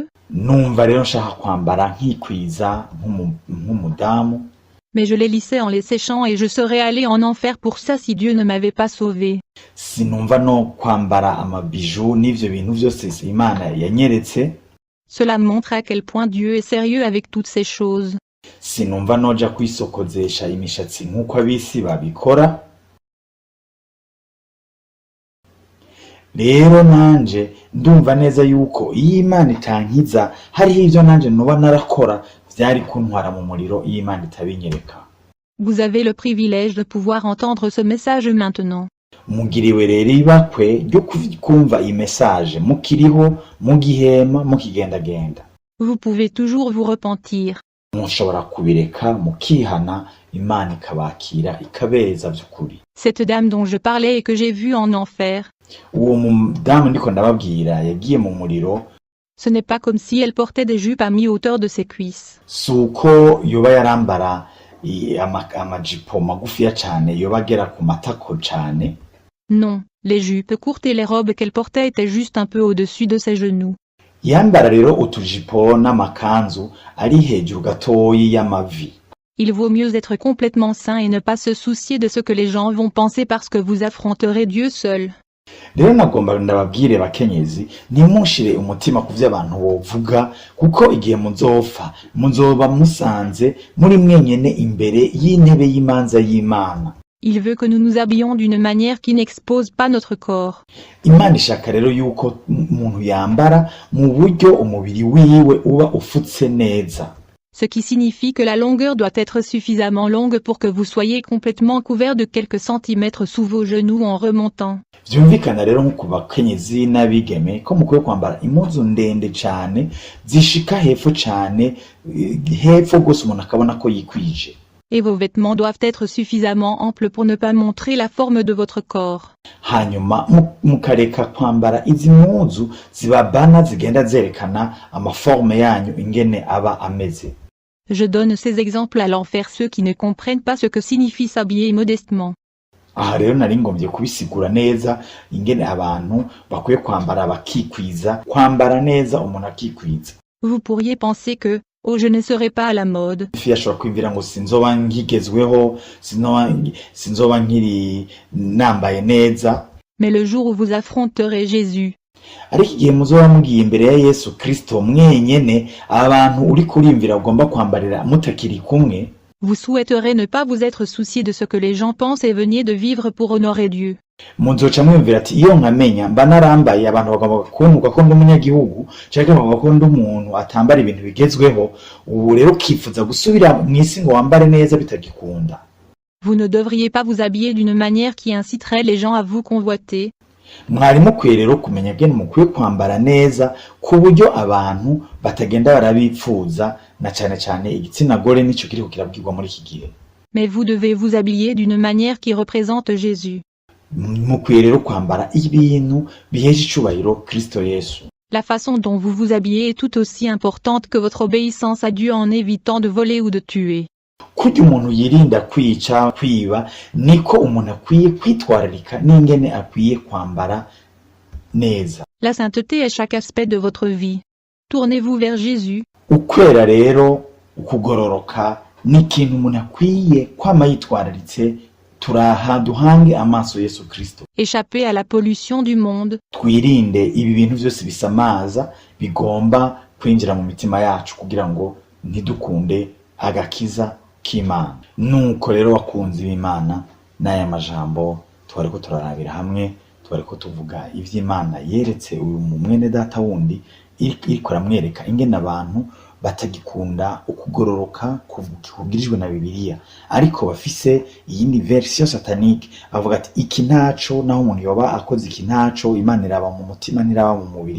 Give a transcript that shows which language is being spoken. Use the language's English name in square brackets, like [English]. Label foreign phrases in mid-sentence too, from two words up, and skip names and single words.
[Rundi] Numva rero nshaka kwambara nkikwiza nk'umudamu. [French] Mais je les lissais en les séchant et je serais allé en enfer pour ça si Dieu ne m'avait pas sauvé. [Rundi] Sinumva no kwambara amabiju n'ivyo bintu vyose Imana yanyeretse. [French] Cela montre à quel point Dieu est sérieux avec toutes ces choses. [Rundi] Sinumva noja kwisokozesha imishatsi nk'uko abisi babikora. rero nanje ndumva neza yuko iyo Imana itankiza hariho ivyo nanje noba narakora vyari kuntwara mu muriro iyo Imana itabinyereka. [French] Vous avez le privilège de pouvoir entendre ce message maintenant. [Rundi] Mugiriwe rero ibakwe ryo kumva iyi message mukiriho mugihema mukigendagenda. [French] Vous pouvez toujours vous repentir. [Rundi] Mushobora kubireka mukihana Imana ikabakira ikabeza vy'ukuri. [French] Cette dame dont je parlais et que j'ai vue en enfer, [Rundi] Uwo mudamu ndiko ndababwira yagiye mu muriro, [French] ce n'est pas comme si elle portait des jupes à mi-hauteur de ses cuisses. [Rundi] suko yoba yarambara amajipo magufiya cane yoba agera ku matako cane. [French] Non, les jupes courtes et les robes qu'elle portait étaient juste un peu au-dessus de ses genoux. [Rundi] Yambara rero utujipo n'amakanzu ari hejuru gatoyi y'amavi. [French] Il vaut mieux être complètement saint et ne pas se soucier de ce que les gens vont penser parce que vous affronterez Dieu seul. [Rundi] Rero nagomba ndababwire bakenyezi ntimushire umutima ku vy'abantu bovuga kuko igihe muzoba musanze muri mwenyene imbere y'intebe y'imanza y'Imana. [French] Il veut que nous nous habillions d'une manière qui n'expose pas notre corps. [Rundi] Imana ishaka rero yuko umuntu yambara mu buryo umubiri wiwe uba ufutse neza. [French] Ce qui signifie que la longueur doit être suffisamment longue pour que vous soyez complètement couvert de quelques centimètres sous vos genoux en remontant. [Rundi] Vyumvikana rero nko ku bakenyezi n'abigeme ko mukwiye kwambara impuzu ndende cane zishika hepfo cane, hepfo gose umuntu akabona ko yikwije. [French] Et vos vêtements doivent être suffisamment amples pour ne pas montrer la forme de votre corps. [Rundi] Hanyuma mukareka kwambara izi mpuzu zibabana zigenda zerekana amaforme yanyu ingene aba ameze. [French] Je donne ces exemples allant faire ceux qui ne comprennent pas ce que signifie s'habiller modestement. [Rundi] Aha rero nari ngombye kubisigura neza ingene abantu bakwiye kwambara bakikwiza, kwambara neza umuntu akikwiza. [French] Vous pourriez penser que, oh, je ne serai pas à la mode. [Rundi] Ifi yashobora kwibwira ngo sinzoba nkigezweho, sinzoba nkiri nambaye neza. [French] Mais le jour où vous affronterez Jésus, [Rundi] ariko igihe muzoba mugiye imbere ya Yesu Kristo mwenyene, abantu uri kurimvira ugomba kwambarira mutakiri kumwe, [French] vous souhaiterez ne pas vous être soucié de ce que les gens pensent et veniez de vivre pour honorer Dieu. [Rundi] muzoca mwumvira ati iyo nkamenya mba narambaye abantu bagomba kumvuga ko ndi umunyagihugu canke bagomba ko ndi umuntu atambara ibintu bigezweho, ubu rero ukifuza gusubira mw'isi ngo wambare neza bitagikunda. [French] Vous ne devriez pas vous habiller d'une manière qui inciterait les gens à vous convoiter. [Rundi] Mwari mukwiye rero kumenya bwene mukwiye kwambara neza ku buryo abantu batagenda barabipfuza, na cane cane igitsina gore nico kiriko kirabwirwa muri iki gihe. [French] Mais vous devez vous habiller d'une manière qui représente Jésus. [Rundi] Mukwiye rero kwambara ibintu biheje icubahiro Kristo Yesu. [French] La façon dont vous vous habillez est tout aussi importante que votre obéissance à Dieu en évitant de voler ou de tuer. [Rundi] Kurya umuntu yirinda kwica, kwiba, niko umuntu akwiye kwitwararika n'ingene akwiye kwambara neza. [French] La sainteté est chaque aspect de votre vie. Tournez-vous vers Jésus. [Rundi] Ukwera rero, ukugororoka, ni ikintu umuntu akwiye kwama yitwararitse, duhange amaso Yesu Kristo. [French] Échappez à la pollution du monde. [Rundi] Twirinde ibi bintu vyose bisamaza bigomba kwinjira mu mitima yacu kugira ngo ntidukunde agakiza k'Imana. Nuko rero bakunzi b'Imana, n'aya majambo twariko turarabira hamwe, twariko tuvuga ivy'Imana yeretse uyu mwene data wundi iriko aramwereka ingene abantu batagikunda ukugororoka kugirijwe na Bibiliya, ariko bafise iyindi [French] version satanique [Rundi] avuga ati iki ntaco, naho umuntu yoba akoze iki ntaco, Imana iraba mu mutima niraba mu mubiri.